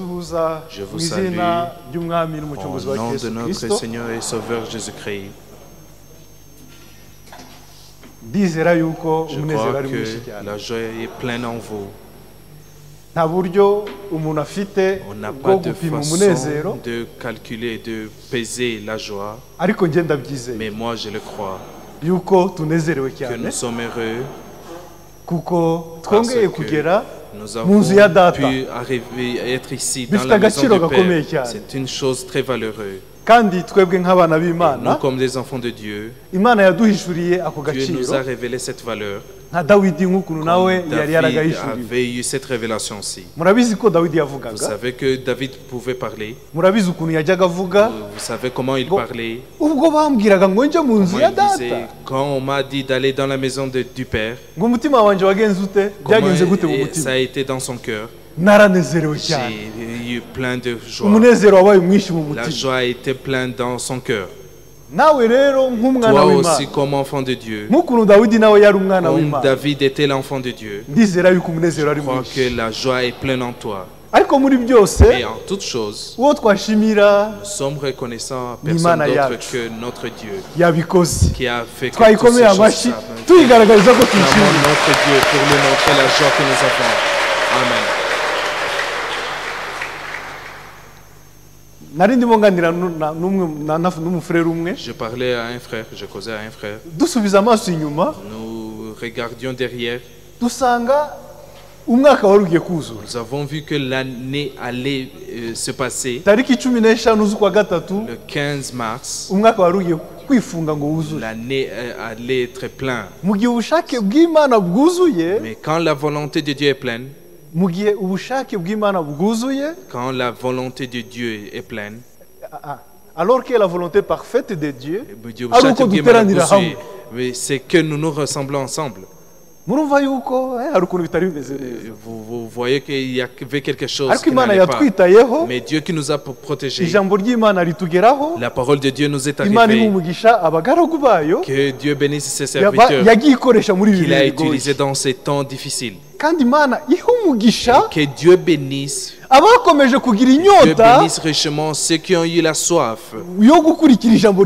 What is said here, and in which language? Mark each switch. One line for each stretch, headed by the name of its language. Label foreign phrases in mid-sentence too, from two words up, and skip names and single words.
Kinyarwanda: ndabasuhuza
French: Je
Kinyarwanda: mu
French: vous
Kinyarwanda: izina
French: salue
Kinyarwanda: ry'umwami
French: au
Kinyarwanda: n'umucunguzi wa
French: nom de
Kinyarwanda: Yesu
French: notre
Kinyarwanda: Kristo.
French: Seigneur et Sauveur Jésus-Christ.
Kinyarwanda: Ndizera yuko
French: Je
Kinyarwanda: umunezero
French: crois
Kinyarwanda: ari mwinshi
French: que
Kinyarwanda: cyane.
French: la joie est pleine en vous.
Kinyarwanda: Nta buryo umuntu afite
French: On n'a
Kinyarwanda: bwo
French: pas de
Kinyarwanda: gupima
French: façon
Kinyarwanda: umunezero,
French: de calculer, de peser la joie,
Kinyarwanda: ariko njye ndabyizeye
French: mais moi je le crois,
Kinyarwanda: yuko tunezerewe
French: que
Kinyarwanda: cyane
French: nous sommes heureux
Kinyarwanda: kuko
French: parce
Kinyarwanda: twongeye
French: que
Kinyarwanda: kugera
French: nous
Kinyarwanda: mu nzu ya
French: avons
Kinyarwanda: data.
French: pu arriver, être ici dans
Kinyarwanda: Bifite
French: la maison
Kinyarwanda: agaciro
French: du
Kinyarwanda: gakomeye
French: Père.
Kinyarwanda: cyane.
French: C'est une chose très valeureuse.
Kinyarwanda: kandi twebwe nk'abana
French: Nous,
Kinyarwanda: b'Imana,
French: comme des enfants de Dieu,
Kinyarwanda: Imana yaduhishuriye ako
French: Dieu nous
Kinyarwanda: gaciro
French: a révélé cette valeur.
Kinyarwanda: nka Dawidi nk'ukuntu nawe
French: Comme
Kinyarwanda: yari
French: David
Kinyarwanda: yaragahishuriwe.
French: avait eu cette révélation aussi.
Kinyarwanda: Murabizi ko Dawidi
French: Vous
Kinyarwanda: yavugaga,
French: savez que David pouvait parler.
Kinyarwanda: murabizi ukuntu yajyaga avuga,
French: Vous savez comment il Bon. parlait.
Kinyarwanda: ubwo bambwiraga ngo njye mu nzu
French: Comment
Kinyarwanda: ya
French: il
Kinyarwanda: data,
French: disait. Quand on m'a dit d'aller dans la maison du Père,
Kinyarwanda: ngo umutima wanjye wagenze ute,
French: comment
Kinyarwanda: byagenze gute mu
French: ça
Kinyarwanda: mutima?
French: a été dans son cœur.
Kinyarwanda: Naranezerewe cyane,
French: J'ai eu plein de joie.
Kinyarwanda: umunezero wabaye mwinshi mu
French: La
Kinyarwanda: mutima.
French: joie était pleine dans son cœur.
Kinyarwanda: Nawe rero nk'umwana
French: Toi
Kinyarwanda: w'Imana,
French: aussi, comme enfant de Dieu,
Kinyarwanda: nk'ukuntu Dawidi nawe yari umwana
French: comme
Kinyarwanda: w'Imana,
French: David était l'enfant de Dieu,
Kinyarwanda: ndizera yuko umunezero ari
French: je crois
Kinyarwanda: mwinshi.
French: que la joie est pleine en toi.
Kinyarwanda: Ariko muri byose,
French: Et en toutes choses,
Kinyarwanda: uwo twashimira
French: nous sommes reconnaissants à
Kinyarwanda: Ni
French: personne
Kinyarwanda: Imana
French: d'autre
Kinyarwanda: yacu.
French: que notre Dieu
Kinyarwanda: yabikoze.
French: qui a fait que toutes
Kinyarwanda: Twayikomeye
French: ces
Kinyarwanda: amashyi
French: choses
Kinyarwanda: tuyigaragariza ko
French: Clamons
Kinyarwanda: tuyishimiye.
French: notre Dieu pour lui montrer la joie que nous avons.
Kinyarwanda: Amen. Nari ndimo nganira n'umufurere umwe,
French: Je parlais à un frère, je causais à un frère.
Kinyarwanda: dusubiza amaso inyuma
French: Nous regardions derrière.
Kinyarwanda: dusanga umwaka wari ugiye kuzura.
French: Nous avons vu que l'année allait se passer.
Kinyarwanda: Tariki 15 z'ukwa gatatu,
French: Le 15 mars,
Kinyarwanda: umwaka wari ugiye kwifunga ngo wuzure.
French: l'année allait être pleine.
Kinyarwanda: Mu gihe ubushake bw'Imana bwuzuye,
French: Mais quand la volonté de Dieu est pleine,
Kinyarwanda: mu gihe ubushake bw'Imana bwuzuye,
French: quand la volonté de Dieu est pleine, alors que la volonté parfaite de Dieu, Dieu
Kinyarwanda: ari uko duteranira hamwe.
French: mais c'est que nous nous ressemblons ensemble.
Kinyarwanda: Murumva yuko hari ukuntu bitari bimeze neza.
French: Vous voyez qu'il y avait quelque chose
Kinyarwanda: Ariko
French: qui
Kinyarwanda: Imana
French: n'allait pas.
Kinyarwanda: yatwitayeho,
French: Mais Dieu qui nous a protégés,
Kinyarwanda: ijambo ry'Imana ritugeraho,
French: la parole de Dieu nous est
Kinyarwanda: Imana
French: arrivée.
Kinyarwanda: ihumugisha abagaragu bayo,
French: Que Dieu bénisse ses serviteurs
Kinyarwanda: yagiye ikoresha muri ibi
French: qu'il a
Kinyarwanda: bihe
French: utilisés
Kinyarwanda: bigoye.
French: dans ces temps difficiles.
Kinyarwanda: Kandi Imana ihumugisha
French: Que Dieu bénisse.
Kinyarwanda: abakomeje kugira
French: Dieu
Kinyarwanda: inyota
French: bénisse richement ceux qui ont eu la soif
Kinyarwanda: yo gukurikira ijambo